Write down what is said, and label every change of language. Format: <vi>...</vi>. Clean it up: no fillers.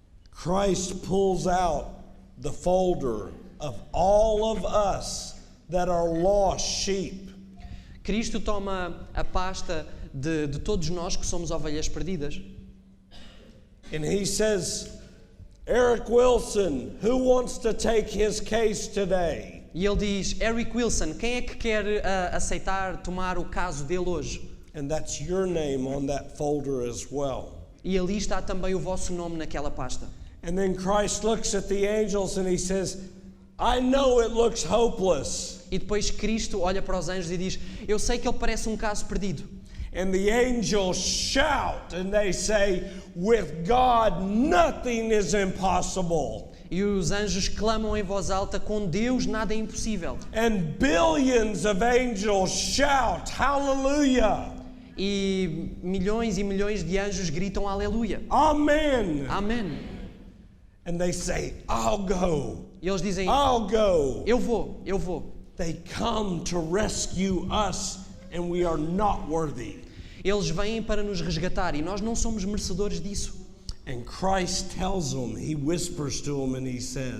<en>Christ pulls out the folder of all of us that are lost sheep.</en> <pt>Cristo toma a pasta de todos nós que somos ovelhas perdidas.</pt> <en>And he says, Eric Wilson, who wants to take his case today?</en> <pt>E ele diz, Eric Wilson, quem é que quer aceitar tomar o caso dele hoje?</pt> <en>And that's your name on that folder as well.</en> <pt>E ali está também o vosso nome naquela pasta.</pt> <en>And then Christ looks at the angels and he says, I know it looks hopeless.</en> <pt>E depois Cristo olha para os anjos e diz, eu sei que ele parece um caso perdido.</pt> <en>And the angels shout and they say, with God nothing is impossible.</en> <pt>E os anjos clamam em voz alta, com Deus nada é impossível.</pt> <en>And billions of angels shout, hallelujah.</en> <pt>E milhões de anjos gritam aleluia.</pt> <en>Amen.</en> <pt>Amém.</pt> <en>And they say, I'll go.</en> <pt>E eles dizem,</pt> <en>I'll go.</en> <pt>eu vou.</pt> <en>They come to rescue us and we are not worthy.</en> <pt>Eles vêm para nos resgatar e nós não somos merecedores disso.</pt> <en>And Christ tells them, he whispers to them and he says,</en>